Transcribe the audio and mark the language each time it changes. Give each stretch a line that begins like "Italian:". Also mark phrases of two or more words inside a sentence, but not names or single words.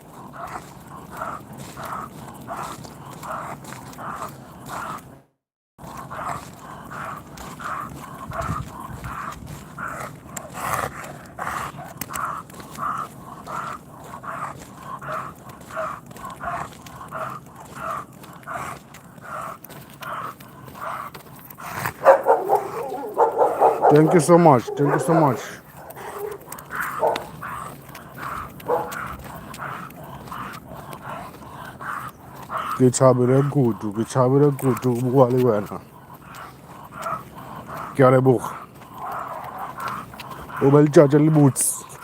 English: Thank you so much. Thank you so much.
Northern Sotho: Ke thabile kudu go bua le wena. Ke a leboga. O ba letšatši le botse.